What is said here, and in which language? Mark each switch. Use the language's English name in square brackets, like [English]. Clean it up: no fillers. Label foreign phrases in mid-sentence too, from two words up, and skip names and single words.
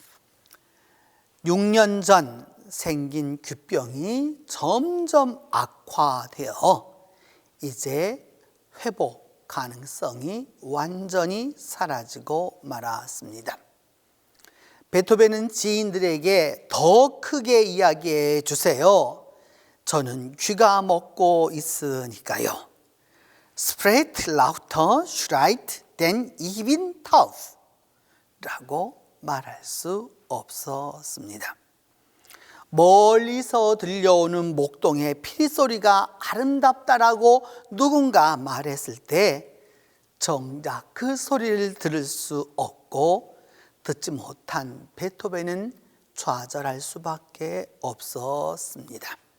[Korean] 6년 전 생긴 귀병이 점점 악화되어 이제 회복 가능성이 완전히 사라지고 말았습니다. 베토벤은 지인들에게 더 크게 이야기해 주세요. 저는 귀가 먹고 있으니까요. [German] Sprecht lauter schreit denn ich bin taub 라고 말할 수 없었습니다. [Korean] 멀리서 들려오는 목동의 피리소리가 아름답다라고 누군가 말했을 때 정작 그 소리를 들을 수 없고 듣지 못한 베토벤은 좌절할 수밖에 없었습니다.